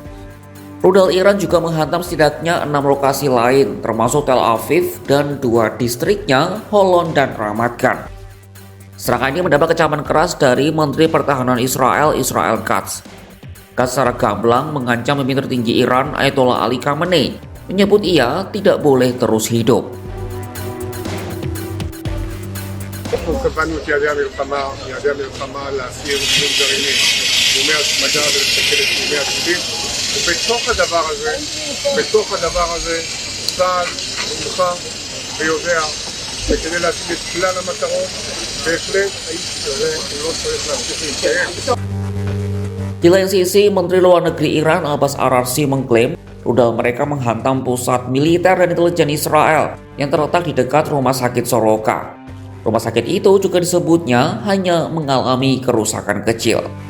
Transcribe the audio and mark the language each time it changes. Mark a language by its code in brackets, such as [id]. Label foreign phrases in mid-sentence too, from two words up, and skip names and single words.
[id] Rudal Iran juga menghantam setidaknya 6 lokasi lain, termasuk Tel Aviv dan 2 distriknya, Holon dan Ramat Gan. Serangan ini mendapat kecaman keras dari Menteri Pertahanan Israel, Israel Katz. Katz secara gamblang mengancam pemimpin tertinggi Iran, Ayatollah Ali Khamenei, menyebut ia tidak boleh terus hidup. [he] אנחנו קבענו את יעדי המלחמה להסיר איום גרעיני, איומי השמדה ולסכל את איומי עתידית, ובתוך הדבר הזה צה"ל מוכן ויודע, וכדי להשיג את כלל המטרות, בהחלט האיש הזה לא צריך להמשיך להתקיים. [id] Di lain sisi, Menteri Luar Negeri Iran Abbas Araghchi mengklaim rudal mereka menghantam pusat militer dan intelijen Israel yang terletak di dekat rumah sakit Soroka. Rumah sakit itu juga disebutnya hanya mengalami kerusakan kecil.